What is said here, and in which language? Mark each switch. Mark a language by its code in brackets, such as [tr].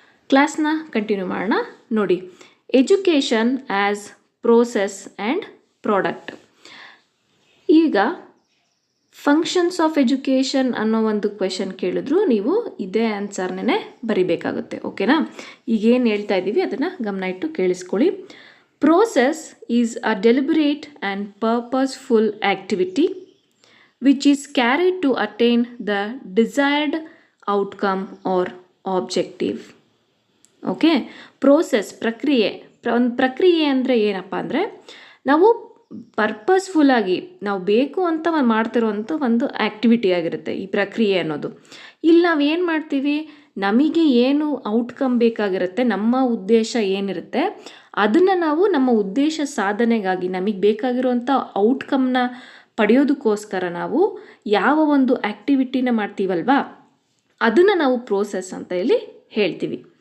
[kn] ಕ್ಲಾಸ್ನ ಕಂಟಿನ್ಯೂ ಮಾಡೋಣ. ನೋಡಿ, [en] Education as process and product. [kn] ಈಗ [en] functions of education [kn] ಅನ್ನೋ ಒಂದು ಕ್ವೆಶನ್ ಕೇಳಿದ್ರು ನೀವು ಇದೇ ಆನ್ಸರ್ನೇ ಬರಿಬೇಕಾಗುತ್ತೆ. ಓಕೆನಾ? ಈಗೇನು ಹೇಳ್ತಾ ಇದ್ದೀವಿ ಅದನ್ನು ಗಮನ ಇಟ್ಟು ಕೇಳಿಸ್ಕೊಳ್ಳಿ. [en] Process is a deliberate and purposeful activity which is carried to attain the desired outcome or objective. [kn] Okay, process ಪ್ರಕ್ರಿಯೆ ಅಂದರೆ ಏನಪ್ಪ ಅಂದರೆ ನಾವು ಪರ್ಪಸ್ಫುಲ್ಲಾಗಿ ನಾವು ಬೇಕು ಅಂತ ಮಾಡ್ತಿರೋವಂಥ ಒಂದು ಆ್ಯಕ್ಟಿವಿಟಿ ಆಗಿರುತ್ತೆ ಈ ಪ್ರಕ್ರಿಯೆ ಅನ್ನೋದು. ಇಲ್ಲಿ ನಾವು ಏನು ಮಾಡ್ತೀವಿ, ನಮಗೆ ಏನು ಔಟ್ಕಮ್ ಬೇಕಾಗಿರುತ್ತೆ, ನಮ್ಮ ಉದ್ದೇಶ ಏನಿರುತ್ತೆ ಅದನ್ನು ನಾವು ನಮ್ಮ ಉದ್ದೇಶ ಸಾಧನೆಗಾಗಿ ನಮಗೆ ಬೇಕಾಗಿರುವಂಥ ಔಟ್ಕಮ್ನ ಪಡೆಯೋದಕ್ಕೋಸ್ಕರ ನಾವು ಯಾವ ಒಂದು ಆ್ಯಕ್ಟಿವಿಟಿನ ಮಾಡ್ತೀವಲ್ವಾ ಅದನ್ನು ನಾವು ಪ್ರೋಸೆಸ್ ಅಂತ ಇಲ್ಲಿ ಹೇಳ್ತೀವಿ.